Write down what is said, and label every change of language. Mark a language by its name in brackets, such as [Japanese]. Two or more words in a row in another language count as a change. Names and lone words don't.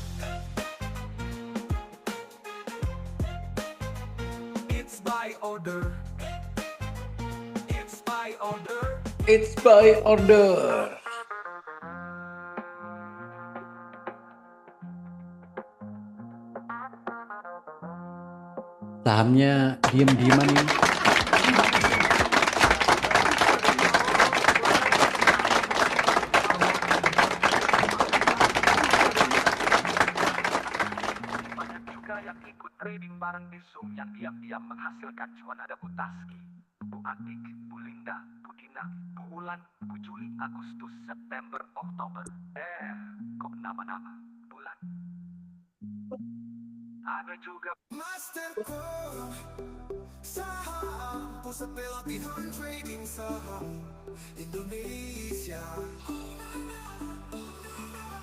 [English] It's by order. It's by order. It's by order. [Indonesian] Sahamnya diem-dieman ini. Banyak juga yang ikut [English] trading bareng [Indonesian] di Zoom yang diam-diam menghasilkan cuan. Ada Bu Taski, Bu Atik, Bu Linda, Bu Dina, Bu Ulan, Bu Juli, Agustus, September, Oktober. Kok nama-nama bulan. Ada juga Mastercard Saham, pusat pelatihan trading saham Indonesia.